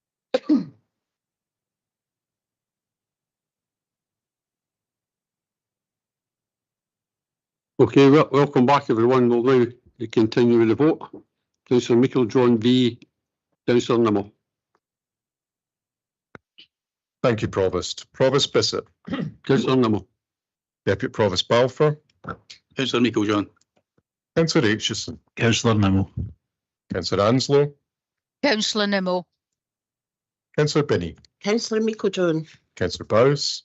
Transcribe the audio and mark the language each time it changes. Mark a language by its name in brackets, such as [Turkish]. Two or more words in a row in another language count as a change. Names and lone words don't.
[English] Okay, welcome back everyone. We'll now continue with the vote. Councillor Meikle-John v Councillor Nimmo. Thank you, Provost. Provost Bissett. Councillor Nimmo. Deputy Provost Balfour. Councillor Meikle-John. Councillor Aitchison. Councillor Nimmo. Councillor Anslow. Councillor Nimmo. Councillor Binney. Councillor Meikle-John. Councillor Bowes.